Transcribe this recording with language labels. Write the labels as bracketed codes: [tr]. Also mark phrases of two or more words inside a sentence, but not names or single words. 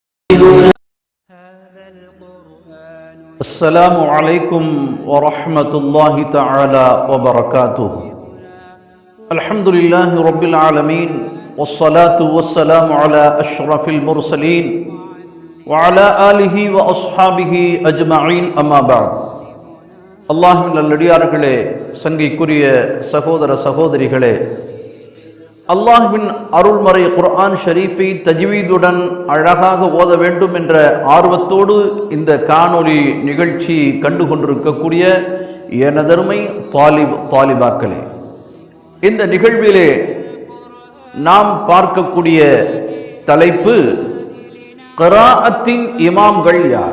[ar] السلام عليكم ورحمة الله تعالى وبركاته. الحمد لله رب العالمين والصلاة والسلام على أشرف المرسلين وعلى آله وأصحابه أجمعين أما بعد. [ta] அல்லாஹ்வின் நல்லடியார்களே, சங்கைக்குரிய சகோதர சகோதரிகளே, அல்லாஹ்வின் அருள்மறை குர்ஆன் ஷரீஃபை தஜ்வீதுடன் அழகாக ஓத வேண்டும் என்ற ஆர்வத்தோடு இந்த காணொளி நிகழ்ச்சி கண்டு கொண்டிருக்கக்கூடிய எனதருமை தாலிபாக்களே, இந்த நிகழ்விலே நாம் பார்க்கக்கூடிய தலைப்பு கிராஅத்தின் இமாம்கள் யார்?